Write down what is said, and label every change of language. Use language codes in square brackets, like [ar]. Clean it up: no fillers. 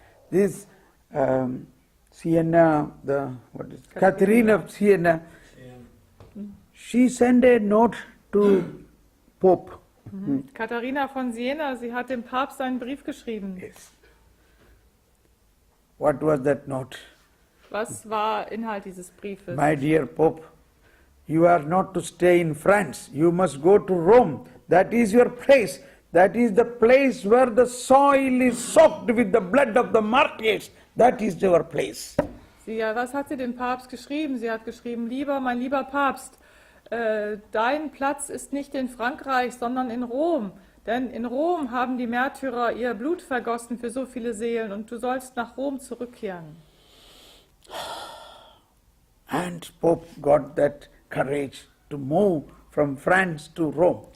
[en] This Siena, Catherine of Siena, she sent a note to Pope. [de] Katharina von Siena, sie hat dem Papst einen Brief geschrieben. [en] Yes. What was that note? [de] Was war Inhalt dieses Briefes? [en] My dear Pope, you are not to stay in France. You must go to Rome. That is your place. That is the place where the soil is soaked with the blood of the martyrs. That is your place. [de] Was hat sie dem Papst geschrieben? Sie hat geschrieben, mein lieber Papst, dein Platz ist nicht in Frankreich, sondern in Rom. Denn in Rom haben die Märtyrer ihr Blut vergossen für so viele Seelen und du sollst nach Rom zurückkehren. [en] And Pope got that courage to move from France to Rome.